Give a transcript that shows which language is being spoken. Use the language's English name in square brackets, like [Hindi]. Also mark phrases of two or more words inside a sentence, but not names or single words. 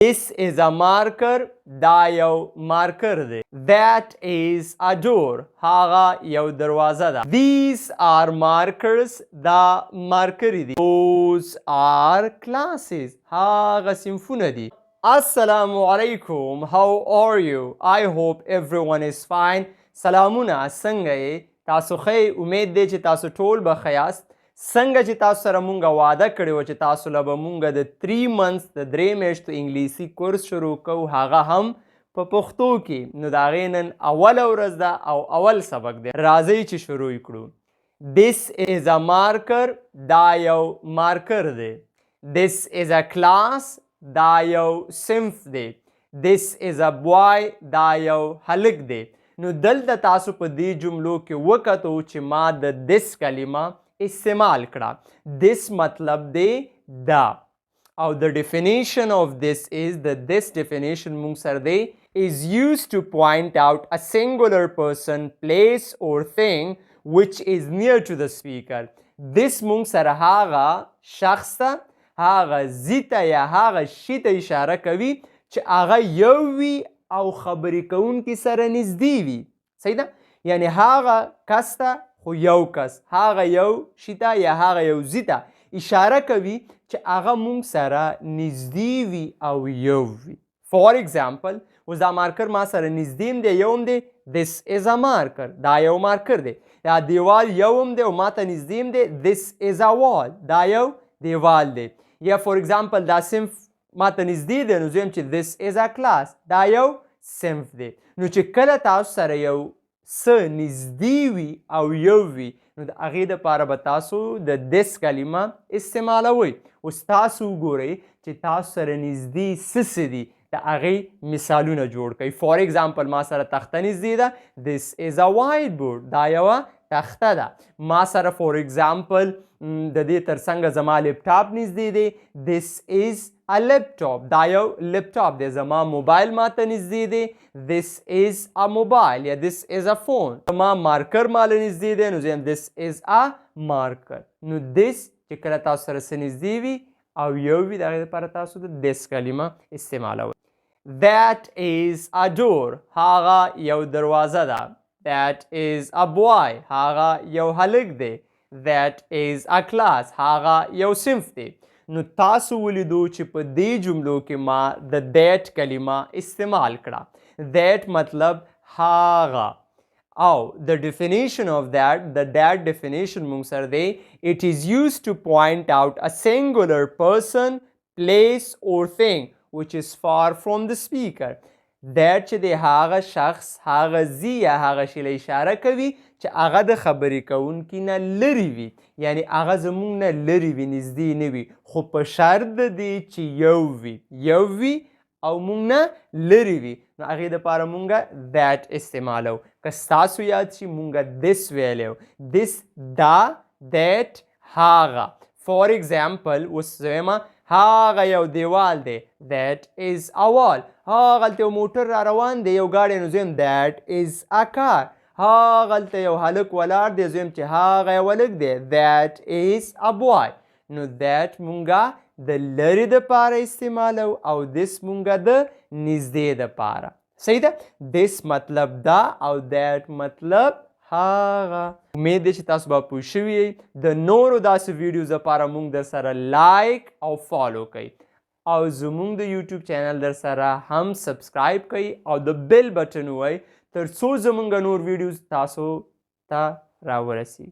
[English] This is a marker. [Pashto] دا یو مارکر دی. [English] That is a door. [Pashto] هغه یو دروازه ده. [English] These are markers. [Pashto] دا مارکری دي. [English] Those are classes. [Pashto] هغه صنفونه دي. [Arabic] السلام علیکم. [English] How are you? I hope everyone is fine. [Pashto] سلامونه څنګه یې؟ تاسو ښه؟ امید دی چې تاسو ټول به ښه یاست. څنګه چې تاسو سره مونږ واده کړی وه چې تاسو له به مونږ د 3 months د 3 میاشتو انګلیسي کورس شروع کوو، هغه هم په پښتو کې. نو د هغې نن اوله ورځ ده او اول سبق دی. راځئ چې شروع کړو. [English] This is a marker. [Pashto] دا یو مارکر دی. [English] This is a class. [Pashto] دا یو صنف دی. [English] This is a boy. [Pashto] دا یو هلک دی. نو دلته تاسو په دې جملو کې وکتو چې ما د this کلمه استعمال کړه. this مطلب دی دا. [English] او the definition of this is that this definition [Pashto] مونږ سره دی [English] is used to point out a singular person, place or thing which is near to the speaker. [Pashto] this مونږ سره هغه شخص ته، هغه ځي ته یا هغه شي ته اشاره کوي چې هغه یو وي او خبرې کوونکي سره نږدې وي. صحیح ده؟ یعنی هغه کس ته خو یو کس، هغه یو شي ته یا هغه یو ځي ته اشاره کوي چې هغه مونږ سره نږدې وي او یو وي. [English] for example [Pashto] اوس دا مارکر ما سره نږدې هم دی، یو هم دی. [English] this is a marker. [Pashto] دا یو مارکر دی. دا دیوال یو هم دی او ما ته نږدې هم دی. [English] this is a wall. [Pashto] دا یو دیوال دی. یا [English] for example [Pashto] دا صنف ما ته نږدې دی، نو زه یم چې [English] this is a class. [Pashto] دا یو صنف دی. نو چې کله تاسو سره یو څه نږدې وي او یو وي، نو د هغې دپاره به تاسو د this کلمه استعمالوئ. اوس تاسو وګورئ چې تاسو سره نږدې څه دي، د هغې مثالونه جوړ کړئ. [English] for example [Pashto] ما سره تخته نږدې ده. [English] this is a white board. [Pashto] دا یوه تخته ده. ما سره [English] for example [Pashto] د دې ترڅنګه زما لپټاپ نږدې دی. [English] this is a laptop. [Pashto] دا یو لپټاپ دی. زما موبایل ما ته نږدې دی. [English] this is a mobile یا this is a phone. [Pashto] زما مارکر ماله نږدې دی، نو زه یم [English] this is a marker. [Pashto] نو this چې کله تاسو سره څه نږدې وي او یو وي، د هغې دپاره تاسو د this کلمه استعمالوئ. [English] that is a door. [Pashto] هغه یو دروازه ده. [English] that is a boy. [Pashto] هغه یو هلک دی. [English] that is a class. [Pashto] هغه یو صنف دی. نو تاسو ولیدو چې په دې جملو کې ما د that کلمه استعمال کړه. that مطلب هغه. [English] او the definition of that, the that definition [Pashto] مونږ سره دی [English] it is used to point out a singular person, place or thing which is far from the speaker. [Pashto] that چې دی هغه شخص، هغه ځي یا هغه شي له اشاره کوي چې هغه د خبرې کوونکي نه لرې وي، یعنی هغه زموږ نه لرې وي، نږدې نه وي، خو په شرط د دې چې یو وي او موږ نه لرې وي. نو هغې دپاره مونږ that استعمالو. که ستاسو یاد شي مونږ this ویلی. this دا that هغه. [English] for example [Pashto] اوس زه وایم هغه یو دیوال دی. [English] that is a wall. [Pashto] هغلته یو موټر را روان دی، یو ګاډی، نو زه یم [English] that is a car. [Pashto] هغلته یو هلک ولاړ دی، زه یم چې هغه یو هلک دی. [English] that is a boy. [Pashto] نو that مونږه د لرې دپاره استعمالو او this مونږه د نږدې دپاره. صحیح ده؟ this مطلب دا او that مطلب هغه. امید دی چې تاسو به پوه شوي یئ. د نورو داسې ویډیوز لپاره مونږ در سره لایک او فالو کوئ او زمونږ د یوټیوب چینل در سره هم سبسکرایب کوئ او د بیل بټن ووهئ تر څو زمونږ نور ویډیوز تاسو ته راورسیږي.